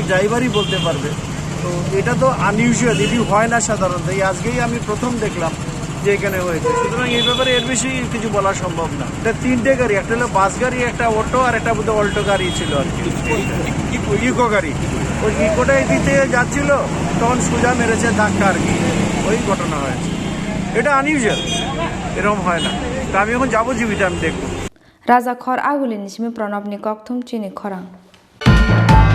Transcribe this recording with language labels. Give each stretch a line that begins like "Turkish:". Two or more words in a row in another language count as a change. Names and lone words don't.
Bangla: ড্রাইভারই বলতে পারবে তো এটা তো আনইউজুয়াল এটি হয় না সাধারণত এই আজকেই আমি প্রথম দেখলাম যে এখানে হয়েছে সুতরাং এই ব্যাপারে এর বেশি কিছু বলা সম্ভব না এটা 3টে গাড়ি একটা হলো বাস গাড়ি একটা অটো আর একটা বোধহয় অল্টো গাড়ি ছিল আর কি ইকো গাড়ি ওই ইকোটা এদিক থেকে যাচ্ছিল তখন সোজা মেরেছে ধাক্কা আর কি ওই ঘটনা হয়েছে এটা আনইউজুয়াল এরকম হয় না তা আমি এখন যাবো জীবিতে আমি দেখবো
Kok Borok: Raja khor agulini simi pranab ni kokthum chini khorang